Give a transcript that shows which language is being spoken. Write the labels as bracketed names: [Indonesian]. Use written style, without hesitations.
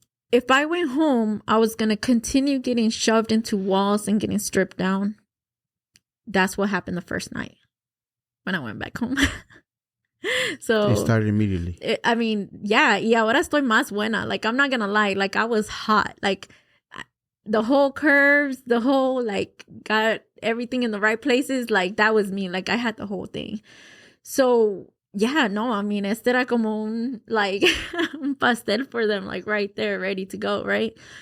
[English] If I went home, I was going to continue getting shoved into walls and getting stripped down. That's what happened the first night when I went back home. So it started immediately. I mean, yeah, [Spanish] y ahora estoy más buena. [English] Like, I'm not going to lie. Like, I was hot. Like, the whole curves, the whole, like, got everything in the right places. Like, that was me. Like, I had the whole thing. So, yeah, no, I mean, [Spanish] este era como un, [English] like, [Spanish] un pastel [English] for them, like, right there, ready to go, right?